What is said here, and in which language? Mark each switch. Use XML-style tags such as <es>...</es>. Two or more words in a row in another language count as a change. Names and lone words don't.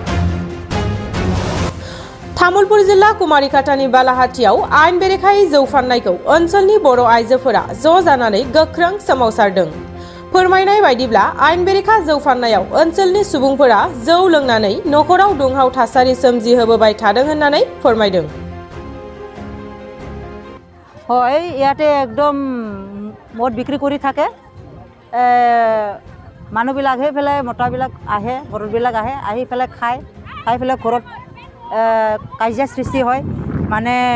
<brx>तामुलपुर जिल्ला कुमारिकाटानि बालाहाटियाव आइन बेरेखायै जौ फाननायखौ ओनसोलनि बर' आइजोफोरा ज' जानानै गोख्रों सोमावसारदों। फोरमायनाय बायदिब्ला आइन बेरेखा जौ फाननायाव ओनसोलनि सुबुंफोरा जौ लोंनानै नखराव दुंहाव थासारि सोमजिहोबोबाय थादों होननानै फोरमायदों।</brx> <as>হয় ইয়াতে একদম মদ বিক্ৰী কৰি থাকে মানুহবিলাক আহি পেলাই মতাবিলাক আহে বৰবিলাক আহে আহি পেলাই খাই পেলাই ঘৰত কাজিয়া সৃষ্টি হয় মানে</as>